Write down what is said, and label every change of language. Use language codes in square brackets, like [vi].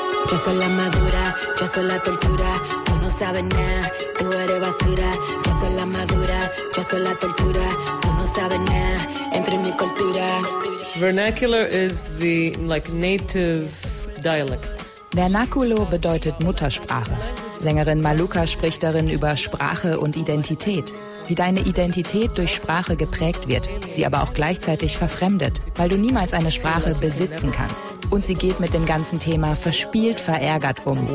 [es] Yo soy la madura, yo soy la tortura, tú no sabes nada, tú eres basura. Yo soy la madura, yo soy la tortura, tú no sabes nada, entre mi cultura. [en] Vernacular is the like native dialect. [de] Vernaculo bedeutet Muttersprache. Sängerin Maluka spricht darin über Sprache und Identität. Wie deine Identität durch Sprache geprägt wird, sie aber auch gleichzeitig verfremdet, weil du niemals eine Sprache besitzen kannst. Und sie geht mit dem ganzen Thema verspielt, verärgert um.